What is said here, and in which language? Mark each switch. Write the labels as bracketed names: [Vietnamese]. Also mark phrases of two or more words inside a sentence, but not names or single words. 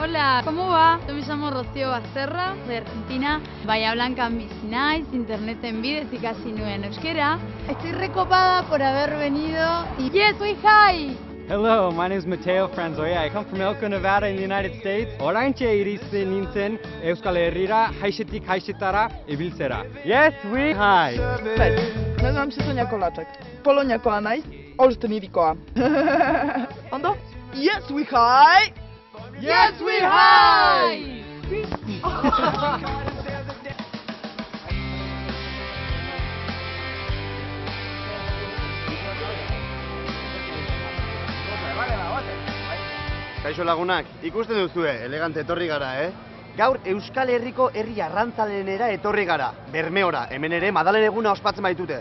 [Spanish] Hola, ¿cómo va? Yo me llamo Rocío Basterra, de Argentina. [Basque] Bahía Blancan bizi naiz, interneten bidez ikasi nuen euskera. [Spanish] Estoy recopada por haber venido y [English] yes, we hi! Hello, my name is Mateo Franzoya. I come from Elko, Nevada in the United States. [Basque] Oraintxe iristen nintzen Euskal Herrira, haizetik haizetara ibiltzera. [English] Yes, we hi! [Polish] Cześć, nazywam się Sonia Kolaczek. [Basque] Poloniakoa naiz, Olsztynirikoa. Ondo? [English] Yes, we hi! Yes, we hi! [Basque] Kaixo lagunak, ikusten duzue, elegante etorri gara, Gaur Euskal Herriko herri arrantzalenera etorri gara, Bermeora, hemen ere Madalen eguna ospatzen baitute.